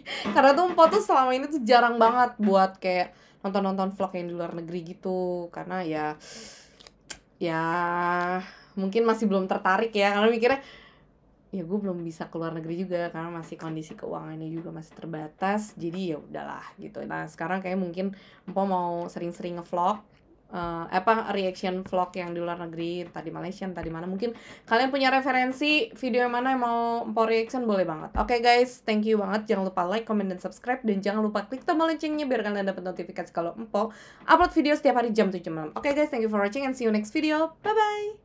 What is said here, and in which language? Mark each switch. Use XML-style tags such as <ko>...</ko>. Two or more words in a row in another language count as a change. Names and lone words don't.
<id>Karena tuh Empo tuh selama ini tuh jarang banget buat kayak nonton vlog yang di luar negeri gitu, karena ya mungkin masih belum tertarik ya, karena mikirnya ya gue belum bisa keluar negeri juga karena masih kondisi keuangannya juga masih terbatas, jadi ya udahlah gitu. Nah sekarang kayak mungkin Empo mau sering-sering ngevlog,</id> <en>reaction vlog</en> <id>yang di luar negeri, entah di Malaysia, entah di mana. Mungkin kalian punya referensi video yang mana yang mau Empo reaction, boleh banget. Oke</id> <en>guys, thank you</en> <id>banget. Jangan lupa</id> <en>like, comment,</en> <id>dan subscribe, dan jangan lupa klik tombol loncengnya biar kalian dapat notifikasi kalau Empo upload video setiap hari jam 7 malam.</id> <en>Oke guys, thank you for watching and see you next video. Bye bye.</en>